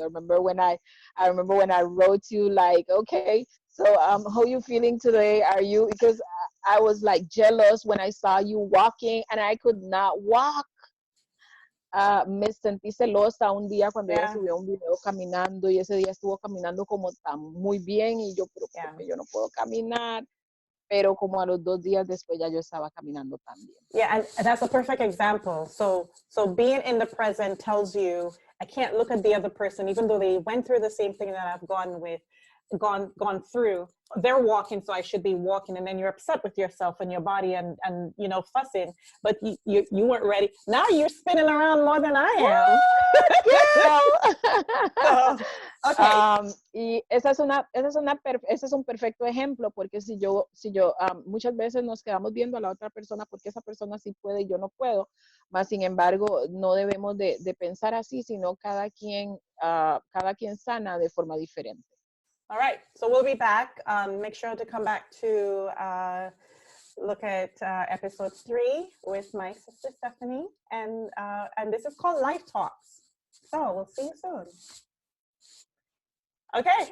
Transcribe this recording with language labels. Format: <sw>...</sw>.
<en>I remember when I wrote you like, okay, so how are you feeling today? Because I was like jealous when I saw you walking and I could not walk.</en> <es>me sentí celosa un día cuando ella</es> <en>Yeah.</en> <es>subió un video caminando y ese día estuvo caminando como tan muy bien y yo, pero</es> <en>Yeah.</en> <es>¿por qué yo no puedo caminar? Pero como a los 2 días después ya yo estaba caminando también.</es> <en>Yeah, and that's a perfect example. So being in the present tells you, I can't look at the other person, even though they went through the same thing that I've gone through. They're walking, so I should be walking, and then you're upset with yourself and your body, and you know, fussing. But you weren't ready. Now you're spinning around more than I am. So, okay.</en> <es>Y ese es un perfecto ejemplo, porque si yo muchas veces nos quedamos viendo a la otra persona porque esa persona sí puede y yo no puedo, mas sin embargo no debemos de pensar así, sino cada quien sana de forma diferente.</es> <en>All right, so we'll be back. Make sure to come back to look at episode 3 with my sister Stephanie, and this is called Life Talks. So we'll see you soon. Okay.</en>